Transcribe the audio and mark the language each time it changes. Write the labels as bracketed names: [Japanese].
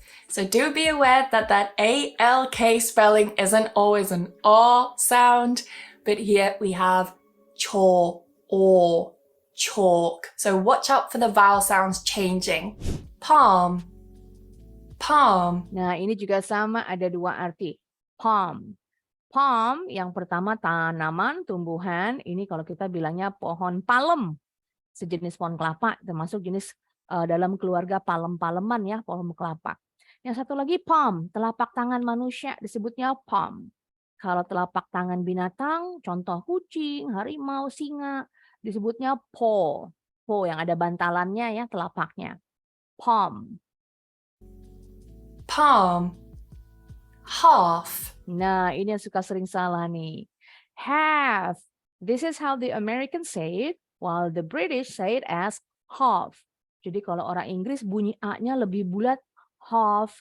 [English] So do be aware that that ALK spelling isn't always an R sound. but here we have chaw or chalk. So watch out for the vowel sounds changing. Palm, palm, [Indonesian] Nah, ini juga sama, ada dua arti. Palm. Palm yang pertama tanaman, tumbuhan. Ini kalau kita bilangnya pohon palem. Sejenis pohon kelapa, termasuk jenis dalam keluarga palem-paleman ya, pohon kelapa. Yang satu lagi palm, telapak tangan manusia disebutnya palm. Kalau telapak tangan binatang, contoh kucing, harimau, singa, disebutnya paw. Paw yang ada bantalannya ya, telapaknya. [English] Palm. palm, half, [Indonesian] Nah, ini yang suka sering salah nih. [English] Half. This is how the Americans say it, while the British say it as half. [Indonesian] Jadi kalau orang Inggris bunyi A-nya lebih bulat, half.